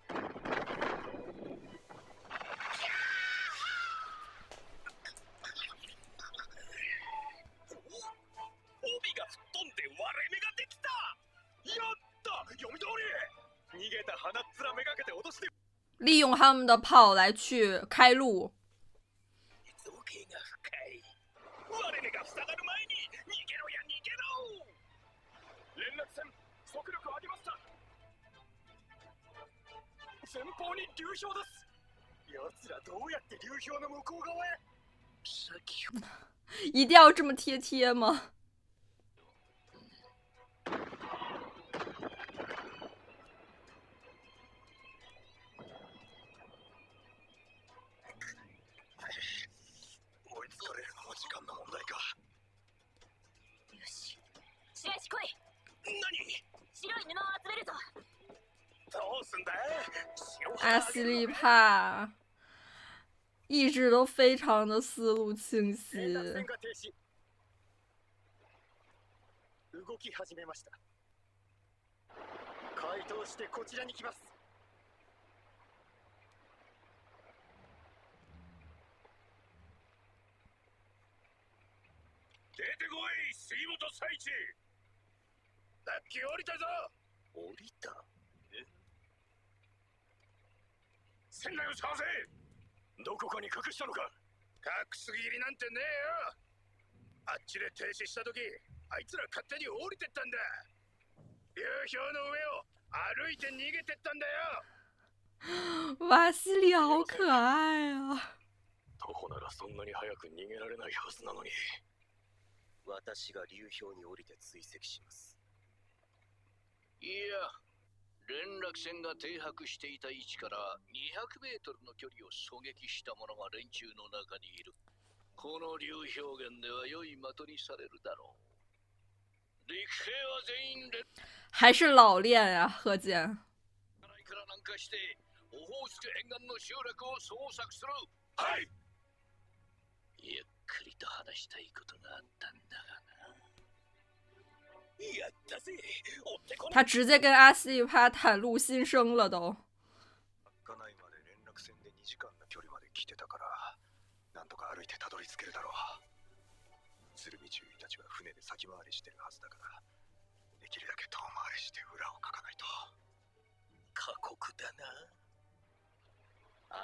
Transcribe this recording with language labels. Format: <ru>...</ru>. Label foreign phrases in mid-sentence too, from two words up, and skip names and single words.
<ja>帯が吹っ飛んで割れ目ができた。やった、読み通り。逃げた鼻っ面めがけて脅して。</ja> <zh>利用他们的炮来去开路。</zh> <ja>造形が深い。割れ目が塞がる前に逃げろや逃げろ。連絡船速力を上げました。前方に流氷です。奴らどうやって流氷の向こう側へ。さっき</ja> <zh>一定要这么贴贴吗？</zh> <ja>追いつかれるのも時間の問題か。よし、白石来い。何？白い布を集めるぞ。どうすんだ？</ja> <zh>阿西利帕一直都非常的思路清晰。</zh> <ja>動き始めました。回答してこちらに来ます。出てこい、杉本佐一。ラッキー降りたぞ。降りた？え？船内を探せ。どこかに隠したのか。隠すぎりなんてねえよ。あっちで停止した時、あいつら勝手に降りてったんだ。流氷の上を歩いて逃げてったんだよ。</ja> <zh>瓦西里好可爱啊！</zh> <ja>徒歩ならそんなに早く逃げられないはずなのに。私が流氷に降りて追跡します。いや、連絡船が停泊していた位置から200メートルの距離を狙撃した者が連中の中にいる。この流氷源では良い的にされるだろう。陸兵は全員連</ja> <zh>还是老练啊，贺建。</zh> <ja>から南下してオホーツク沿岸の集落を捜索する。はい。ゆっくりと話したいことがあったんだがな。やったぜ。</ja> <zh>他直接跟阿西利帕袒露心声了都。</zh> <ja>稚内まで連絡船で2時間の距離まで来てたから、なんとか歩いてたどり着けるだろう。鶴見中尉たちは船で先回りしてるはずだから、できるだけ遠回りして裏をかかないと。過酷だな。</ja>